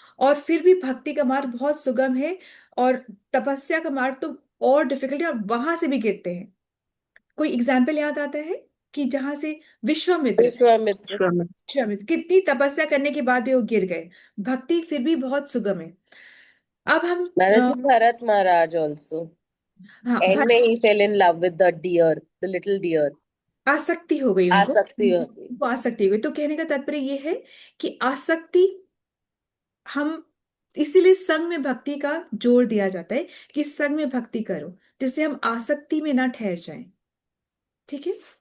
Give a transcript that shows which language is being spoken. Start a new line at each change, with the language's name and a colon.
Hindi: और फिर भी भक्ति का मार्ग बहुत सुगम है, और तपस्या का मार्ग तो और डिफिकल्ट है, और वहां से भी गिरते हैं। कोई एग्जाम्पल याद आता है कि जहां से विश्वामित्र विश्वामित्र। विश्वामित्र कितनी तपस्या करने के बाद भी वो गिर गए? भक्ति फिर भी बहुत सुगम है। अब हम
English: Maharaji Bharat Maharaj also.
Hindi: हाँ,
English: End में he fell in love with the deer, the little deer.
Hindi: आसक्ति हो गई उनको, आसक्ति हो गई। उनको आसक्ति हो गई। तो कहने का तात्पर्य ये है कि आसक्ति, हम इसीलिए संग में भक्ति का जोर दिया जाता है कि संग में भक्ति करो, जिससे हम आसक्ति में ना ठहर जाएं। ठीक है।